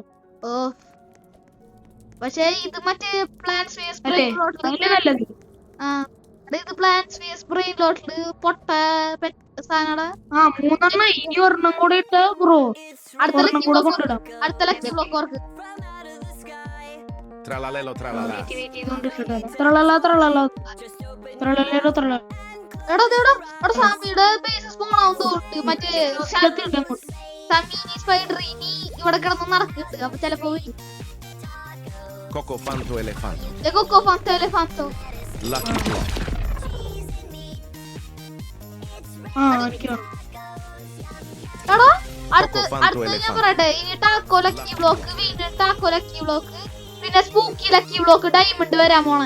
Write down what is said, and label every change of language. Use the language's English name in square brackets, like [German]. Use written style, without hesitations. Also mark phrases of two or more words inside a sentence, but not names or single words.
[Malayalam] ഓ പക്ഷേ ഇത് മറ്റേ പ്ലാന്റ്സ് വേസ് അല്ലേ? നല്ലത്. ഇത് പ്ലാന്റ്സ് വേസ് ബ്രെയിൻ ലോട്ടില് പൊട്ട സാധനടാ. 3 ഇനി ഒരെണ്ണം കൂടെ ഇട്ടാ ബ്രോ. അടുത്ത ഒരെണ്ണം കൂടെ കൊണ്ടിടാം. [English] lucky block [Malayalam] ഓർക്ക്. Tralalelo tralala. എടാ സാമിയുടെ [English] base spawn [Malayalam] ആവും തോന്നുന്നുണ്ട്. മറ്റേ സമീനി സ്പൈഡർ ഇനി ഇവിടെ കിടന്ന് നടക്കുന്നുണ്ട്. അപ്പൊ ചെലപ്പോ Coco fanto elefanto. കൊക്കോ ഫാന്തോ എലഫാന്തോ. [English] Lucky block. [Malayalam] എടാ അടുത്ത് ഞാൻ പറയട്ടെ. ഇനി [English] taco lucky block, [Malayalam] വീണ്ടും [English] taco lucky block, [Malayalam] പിന്നെ [English] spooky lucky block, [Malayalam] ഡയമണ്ട് വരാൻ പോണെ.